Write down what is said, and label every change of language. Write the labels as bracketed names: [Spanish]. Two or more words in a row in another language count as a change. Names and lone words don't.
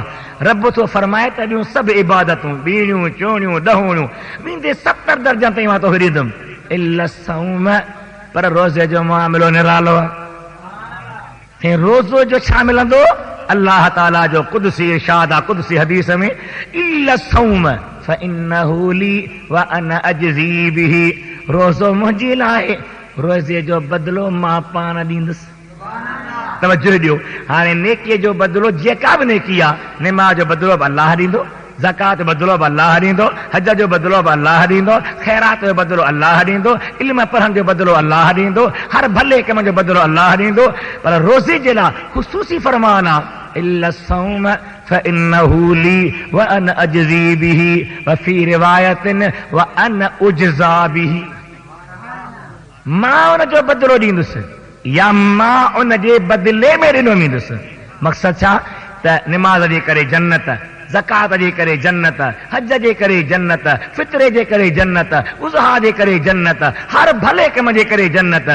[Sindhi] रब थो फरमाए त ॿियूं सभु इबादतूं ॿीड़ियूं चोड़ियूं ॾहोड़ियूं वेंदे 70 दर्जा ताईं मां तोखे ॾींदुमि [Arabic] إلا الصوم, [Sindhi] पर रोज़े जो मामिलो निरालो आहे। रोज़ो जो छा मिलंदो? अल्लाह ताला जो कुदसी इरशाद आहे कुदसी हदीस में [Arabic] إلا الصوم فإنه لي وأنا أجزي به, [Sindhi] रोज़ो मुंहिंजे लाइ, रोज़े जो बदिलो मां पाण ॾींदुसि। तवज्जो ॾियो, हाणे नेकीअ जो बदिलो जेका बि नेकी आहे, निमाज़ जो बदिलो बि अल्लाह ॾींदो, ज़कात जो बदिलो बि अल्लाह ॾींदो, हज जो बदिलो बि अल्लाह ॾींदो, ख़ैरात जो बदिलो अल्लाह ॾींदो, इल्म पढ़ण जो बदिलो अल्लाह ॾींदो, हर भले कम जो बदिलो अल्लाह ॾींदो। पर रोज़े जे लाइ ख़ुसूसी फरमान आहे [Arabic] إلا الصوم فإنه لي وأنا أجزي به وفي رواية وأنا أجزى به, [Sindhi] मां उन जो बदिलो ॾींदुसि या मां उन जे बदिले में ॾिनो वेंदुसि। मक़सदु छा? त निमाज़ जे करे जन्नत, ज़कात जे करे जन्नत, हज जे करे जन्नत, फितरे जे करे जन्नत, उज़हा जे करे जन्नत, हर भले कम जे करे जन्नत।